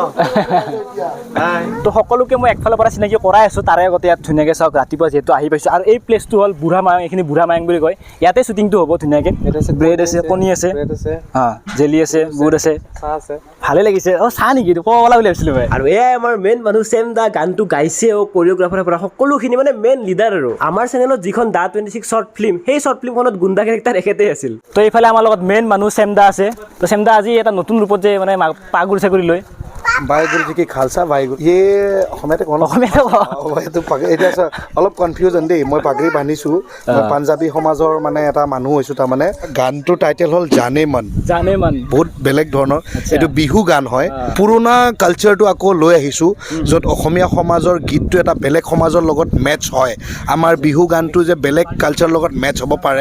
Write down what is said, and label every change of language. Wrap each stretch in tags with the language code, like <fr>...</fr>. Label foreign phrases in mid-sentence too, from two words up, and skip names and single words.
<as>তো সকলোকে মই একফালৰ পৰা চিনাকি কৰাই আছো তাৰে আগতে ইয়াত ধুনীয়াকৈ চাওক ৰাতিপুৱা যিহেতু আহি পাইছো আৰু এই প্লেচটো হ'ল বুঢ়া মায়ং এইখিনি বুঢ়া মায়ং বুলি কয় ইয়াতে শ্বুটিংটো হ'ব ধুনীয়াকৈ ব্ৰেড আছে কণী আছে জেলি আছে বুট আছে ভালে লাগিছে চাহ নেকি ক'বলা বুলি ভাবিছিলোঁ মই আৰু এয়াই আমাৰ মেইন মানুহ চেম দা গানটো গাইছেও কৰিঅ'গ্ৰাফাৰৰ পৰা সকলোখিনি মানে</as> <en>main leader</en> <as>আৰু আমাৰ চেনেলত যিখন দা 26</as> <en>short film</en> <as>সেই শ্বৰ্ট ফিল্মখনত গুণ্ডা কেৰেক্টাৰ একেতেই আছিল তো এইফালে আমাৰ লগত মেইন মানুহ চেমদা আছে তো চেমদা আজি এটা নতুন ৰূপত যে মানে পাগুৰি চাগুৰি লৈ</as> <pa>ਵਾਹਿਗੁਰੂ ਜੀ ਕੀ ਖਾਲਸਾ ਵਾਹਿਗੁਰੂ</pa> <as>ये অসমীয়াতে কোন এতিয়া অলপ কনফিউজন দেই মই পাগৰি বান্ধিছোঁ মই পাঞ্জাবী সমাজৰ মানে এটা মানুহ হৈছোঁ তাৰমানে গানটোৰ টাইটেল হ'ল জানে মন বহুত বেলেগ ধৰণৰ এইটো বিহু গান হয় পুৰণা কালচাৰটো আকৌ লৈ আহিছোঁ য'ত অসমীয়া সমাজৰ গীতটো এটা বেলেগ সমাজৰ লগত মেটচ হয় আমাৰ বিহু গানটো যে বেলেগ কালচাৰৰ লগত মেটচ হ'ব পাৰে</as>